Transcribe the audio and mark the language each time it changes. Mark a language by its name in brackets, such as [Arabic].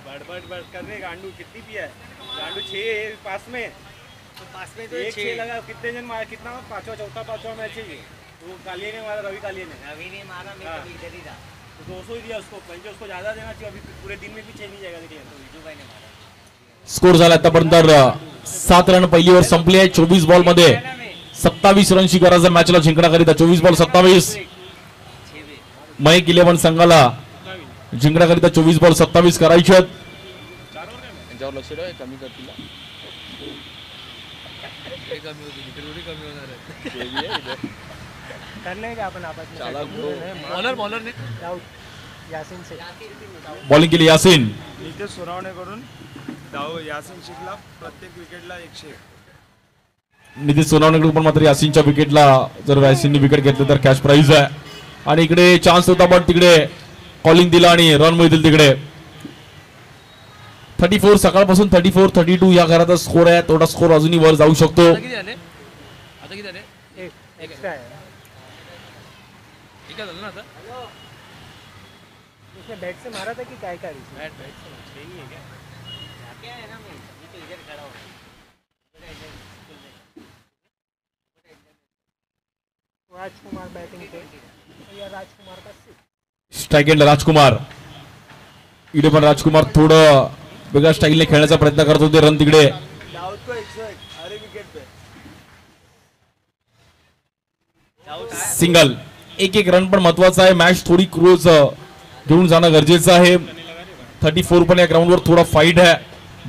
[Hindi] बस करने गांडू कितनी पिया है? गांडू 6 पास में तो एक 6 लगा। कितने जन मारा? कितना चौथा मैच है ये। वो कालिया ने मारा, रवि कालिया ने मारा। मैं तो इधर ही था, तो 200 ही दिया उसको। पहले उसको ज्यादा देना चाहिए, अभी पूरे दिन में भी 6 नहीं जाएगा। देखिए तो विजू भाई ने मारा। [Marathi] स्कोर झाला आतापर्यंत 7 रन पहिली ओव्हर संपली आहे। 24 बॉल मध्ये 27 रनची गरज आहे मॅचला जिंकण्याकरिता। 24 बॉल 27। मयंक 11 संघाला जिंकण्याकरिता 24 बॉल 27 करायचे आहेत। त्यांच्यावर लक्ष ठेवा, कमी करतील [Hindi] करने का अपन आपस में बॉलर ने यासीन से [Marathi] बॉलिंग केली यासीन। नितेश सोनावणे करून धाव यासीन शेखला प्रत्येक विकेटला 101। नितीश सोनावणेकडून पण मात्र यासीनच्या विकेटला जर यासीनने विकेट घेतलं तर कॅश प्राइज आहे। आणि इकडे चान्स होता पण तिकडे कॉलिंग दिला आणि रन मिळतील तिकडे। 34 सकाळपासून 34 32 या घराचा स्कोर आहे। थोडा स्कोर अजूनही वर जाऊ शकतो। आता किती झाले? एक्स्ट्रा आहे। ठीक आहे झालं ना आता? [Hindi] उसने बैट से मारा था कि क्या बैट से नहीं है क्या है ना? मैं तो इधर खड़ा हूं। राजकुमार बैटिंग पे या राजकुमार का स्ट्राइक एंड राजकुमार। [Marathi] इकडे पण राजकुमार थोडं वेगळ्या स्टाईलने खेळण्याचा प्रयत्न करत होते। रन तिकडे [Hindi] दाऊद को 101 अरे विकेट पे [Marathi] सिंगल। एक रन पण महत्वाचा आहे। मॅच थोडी क्लोज घेऊन जाणं गरजेचं आहे। 34 पण या ग्राउंडवर थोडा फाईट आहे।